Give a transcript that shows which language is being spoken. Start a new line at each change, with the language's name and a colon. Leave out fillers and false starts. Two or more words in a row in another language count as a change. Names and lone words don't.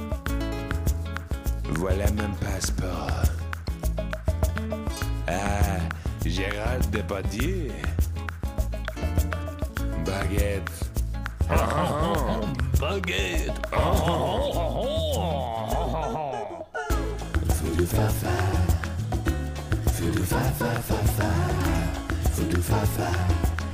French: Voilà mon passeport. Ah, Gérald Depardieu. Baguette. Baguette. Voodoo fa-fa. Voodoo fa-fa-fa-fa. Voodoo fa-fa.